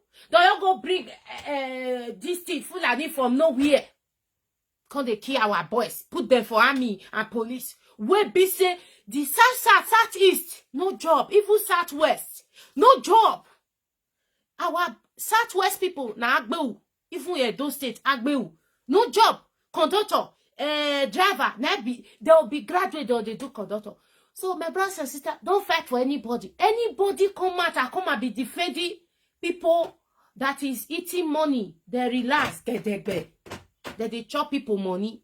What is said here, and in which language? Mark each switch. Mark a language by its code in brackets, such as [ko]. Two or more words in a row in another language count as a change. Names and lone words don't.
[pcm] Don't you go bring this thing Fulani from nowhere. Can they kill our boys? Put them for army and police. Where be say the southeast, no job. Even southwest, no job. Our southwest people na agbeu. Even Edo State agbeu, no job. Conductor, driver, they will be graduate or they do conductor. So my brothers and sisters, don't fight for anybody. Anybody come and be defending people that is eating money. They relax, they chop people money.